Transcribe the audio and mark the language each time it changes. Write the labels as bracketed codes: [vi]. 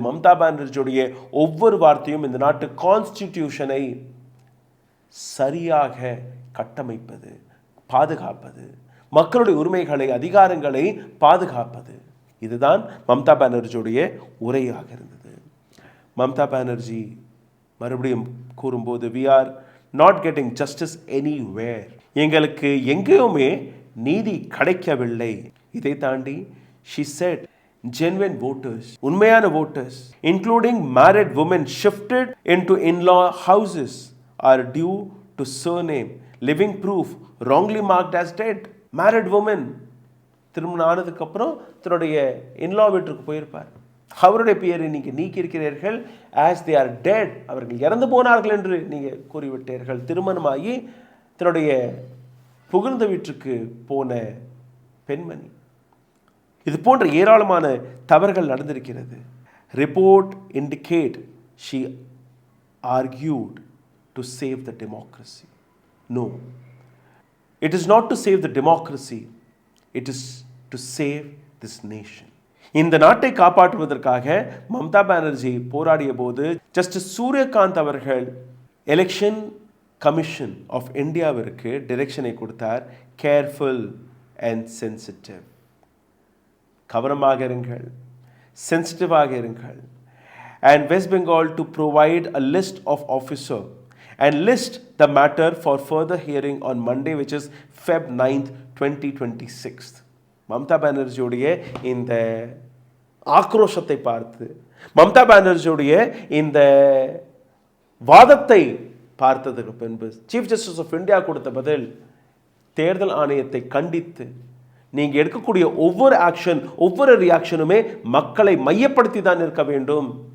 [ta] மம்தா பானர்ஜியுடைய ஒவ்வொரு வார்த்தையும் இந்த நாட்டு கான்ஸ்டிடியூஷனை சரியாக கட்டமைப்பது, பாதுகாப்பது, மக்களுடைய உரிமைகளை, அதிகாரங்களை பாதுகாப்பது. இதுதான் மம்தா பானர்ஜியுடைய உரையாக இருந்தது. மம்தா பானர்ஜி மறுபடியும் கூறும்போது, [en] we are not getting justice anywhere, [ta] எங்களுக்கு எங்கேயுமே நீதி கிடைக்கவில்லை. இதை தாண்டி [en] she said genuine voters, [ta] உண்மையான [en] voters including married women shifted into in-law houses are due to surname, living proof wrongly marked as dead. married women [ta] திருமணம் ஆனதுக்கு அப்புறம் தன்னுடைய இன்லா வீட்டுக்கு போயிருப்பார். அவருடைய பெயரை நீங்கள் நீக்கியிருக்கிறீர்கள். [en] as they are dead, [ta] அவர்கள் இறந்து போனார்கள் என்று நீங்கள் கூறிவிட்டீர்கள். திருமணமாகி தன்னுடைய புகுந்த வீட்டுக்கு போன பெண்மணி. இது போன்ற ஏராளமான தவறுகள் நடந்திருக்கிறது. [en] Report indicate she argued to save the democracy. No, it is not to save the democracy, it is to save this nation. [ta] இந்த நாட்டை காப்பாற்றுவதற்காக மம்தா பானர்ஜி போராடிய போது ஜஸ்டிஸ் சூரியகாந்த் அவர்கள் எலெக்ஷன் கமிஷன் ஆஃப் இந்தியாவிற்கு டிரெக்ஷனை கொடுத்தார். [en] careful and sensitive, [ta] கவனமாக இருங்கள், சென்சிட்டிவாக இருங்கள். [en] And West Bengal to provide a list of officer and list the matter for further hearing on Monday, which is Feb 9th, 2026. [ta] Mamata பானர்ஜியுடைய இந்த ஆக்ரோஷத்தை பார்த்து, மம்தா பானர்ஜியுடைய இந்த வாதத்தை பார்த்ததுக்கு பின்பு சீஃப் ஜஸ்டிஸ் ஆஃப் இந்தியா கொடுத்த பதில், தேர்தல் ஆணையத்தை கண்டித்து நீங்கள் எடுக்கக்கூடிய ஒவ்வொரு ஆக்ஷன், ஒவ்வொரு ரியாக்ஷனுமே மக்களை மையப்படுத்தி தான் இருக்க வேண்டும்.